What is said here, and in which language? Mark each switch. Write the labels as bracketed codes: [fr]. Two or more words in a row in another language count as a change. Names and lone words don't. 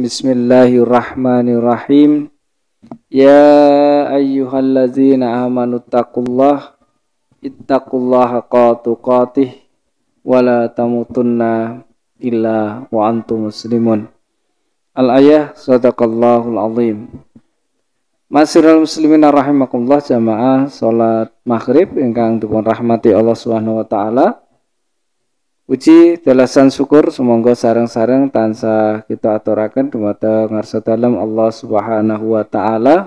[ar] بسم الله الرحمن الرحيم. يا أيها الذين آمنوا اتقوا الله حق تقاته ولا تموتن إلا وأنتم مسلمون. الآية صدق الله العظيم. معاشر المسلمين رحمكم الله, [jv] jamaah salat maghrib ingkang dipun rahmati Allah [ar] سبحانه وتعالى. [jv] Puji dalasan syukur semoga sareng-sareng tansah kita aturaken dumateng ngarsa dalem Allah [ar] سبحانه وتعالى.